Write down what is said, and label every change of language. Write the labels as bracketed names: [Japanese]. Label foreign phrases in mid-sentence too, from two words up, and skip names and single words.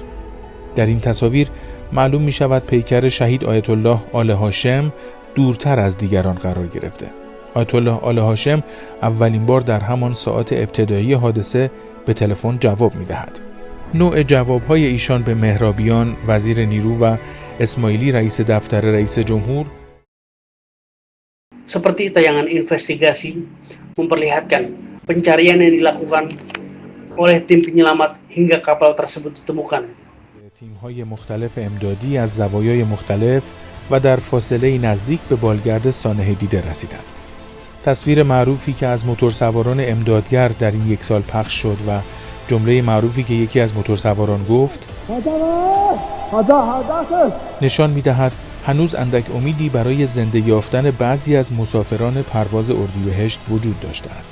[Persian] در این تصاویر معلوم می شود پیکر شهید آیت الله آل هاشم دورتر از دیگران قرار گرفته. آیت الله آل هاشم اولین بار در همان ساعات ابتدایی حادثه به تلفن جواب می دهد. نوع جوابهای ایشان به مهرابیان وزیر نیرو و اسماعیلی رئیس دفتر رئیس جمهور [Indonesian] seperti tayangan investigasi memperlihatkan pencarian yang dilakukan oleh tim penyelamat hingga kapal tersebut ditemukan. [Persian] تیم‌های مختلف امدادی از زوایای مختلف و در فاصله نزدیک به بالگرد سانحه دیده رسیدند. تصویر معروفی که از موتورسواران امدادگر در این یک سال پخش شد و جمله معروفی که یکی از موتورسواران گفت نشان می‌دهد هنوز اندک امیدی برای زنده یافتن بعضی از مسافران پرواز اردیبهشت وجود داشته است.